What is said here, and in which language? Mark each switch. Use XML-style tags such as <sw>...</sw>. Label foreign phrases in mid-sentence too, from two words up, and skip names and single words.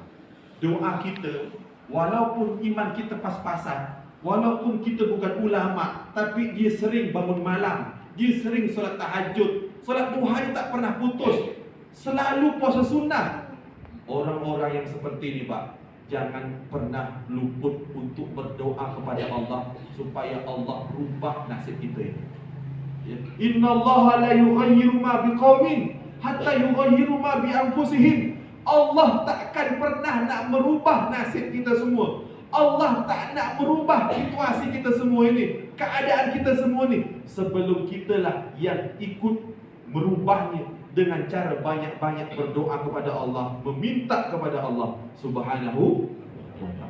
<ms>Doa kita, walaupun iman kita pas-pasan, walaupun kita bukan ulama, tapi dia sering bangun malam, dia sering solat tahajud, solat duha dia tak pernah putus, selalu puasa sunnah. Orang-orang yang seperti ini Pak, jangan pernah luput untuk berdoa kepada Allah supaya Allah rubah nasib kita ini.</ms> <ar>إن الله لا يغير ما بقوم حتى يغيروا ما بأنفسهم.</ar> <ms>Allah takkan pernah nak merubah nasib kita semua. Allah tak nak merubah situasi kita semua ini, keadaan kita semua ini, sebelum kitalah yang ikut merubahnya dengan cara banyak-banyak berdoa kepada Allah, meminta kepada Allah</ms> <ar>سبحانه وتعالى.</ar>